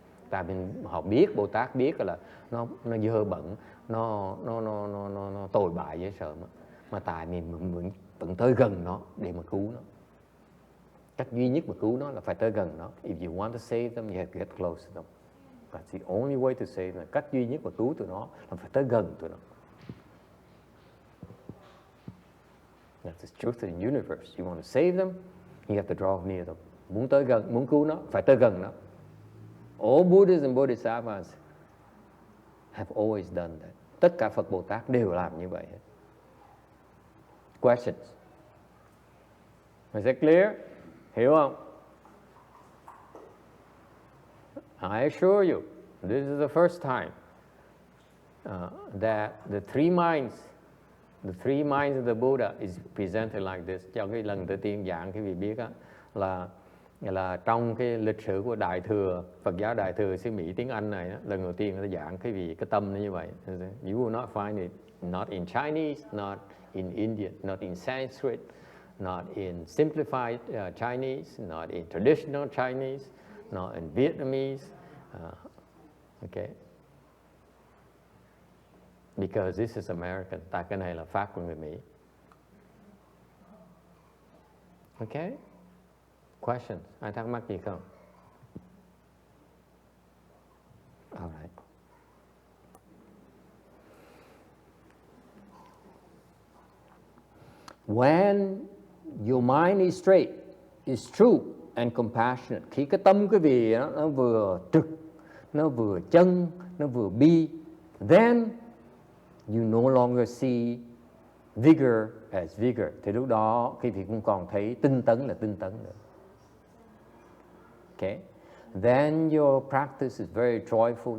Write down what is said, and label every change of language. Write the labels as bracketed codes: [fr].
[vi] Tại mình họ biết, Bồ Tát biết là nó dơ bẩn, nó tồi bại dễ sợ mà tại mình vẫn tới gần nó để mà cứu nó. Cách duy nhất mà cứu nó là phải tới gần nó. [en] If you want to save them, you have to get close to them. That's the only way to save them. [vi] Cách duy nhất mà cứu tụi nó là phải tới gần tụi nó. [en] That's the truth of the universe. You want to save them, you have to draw near them. [vi] Muốn tới gần, muốn cứu nó, phải tới gần nó. [en] All Buddhas and Bodhisattvas have always done that. [vi] Tất cả Phật Bồ Tát đều làm như vậy. [en] Questions? Is that clear? [vi] Hiểu không? [en] I assure you, this is the first time that the three minds of the Buddha is presented like this. [vi] Cho cái lần đầu tiên giảng cái vị biết á, là trong cái lịch sử của Đại Thừa, Phật giáo Đại Thừa xứ Mỹ tiếng Anh này, lần đầu tiên nó giảng cái tâm nó như vậy. [en] You will not find it not in Chinese, not in Indian, not in Sanskrit, not in simplified Chinese, not in traditional Chinese, not in Vietnamese. Okay. Because this is American. [vi] Tại cái này là Pháp của người Mỹ. [en] Okay. Questions? [vi] Ai thắc mắc gì không? [en] All right. When your mind is straight, is true and compassionate, [vi] khi cái tâm quý vị nó vừa trực, nó vừa chân, nó vừa bi, [en] then you no longer see vigor as vigor. [vi] Thì lúc đó quý vị cũng còn thấy tinh tấn là tinh tấn nữa. [en] Okay. Then your practice is very joyful.